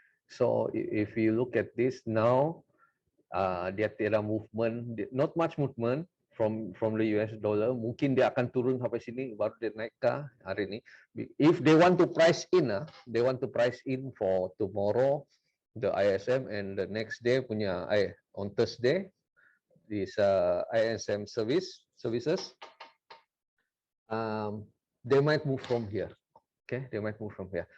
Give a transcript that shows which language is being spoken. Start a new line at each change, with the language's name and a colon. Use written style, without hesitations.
English: So if you look at this now,
Malay: dia tidak
English: movement, not much movement from the US dollar.
Malay: Mungkin dia akan turun sampai sini baru dia naik ke hari ini.
English: If they want to price in, for tomorrow the ISM and the next day punya on Thursday this ISM services, they might move from here. Okay, they might move from here.